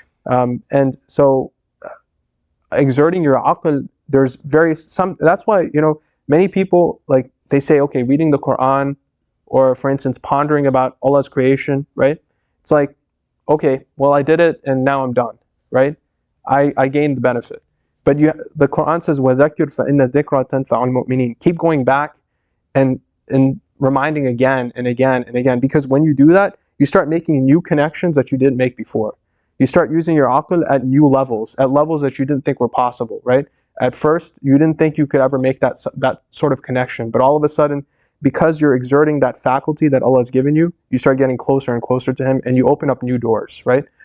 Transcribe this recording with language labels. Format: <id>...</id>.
<en>And so exerting your aql, there's that's why, you know, many people, like, they say, okay, reading the Quran, or for instance, pondering about Allah's creation, right? It's like, okay, well, I did it and now I'm done, right? I gained the benefit. But the Quran says,</en> <ar>وَذَكِّرْ فَإِنَّ الذِّكْرَ تَنْفَعُ الْمُؤْمِنِينَ.</ar> <en>Keep going back and reminding again and again and again, because when you do that, you start making new connections that you didn't make before. You start using your aql at new levels, at levels that you didn't think were possible, right? At first, you didn't think you could ever make that sort of connection, but all of a sudden, because you're exerting that faculty that Allah has given you, you start getting closer and closer to Him, and you open up new doors, right?</en>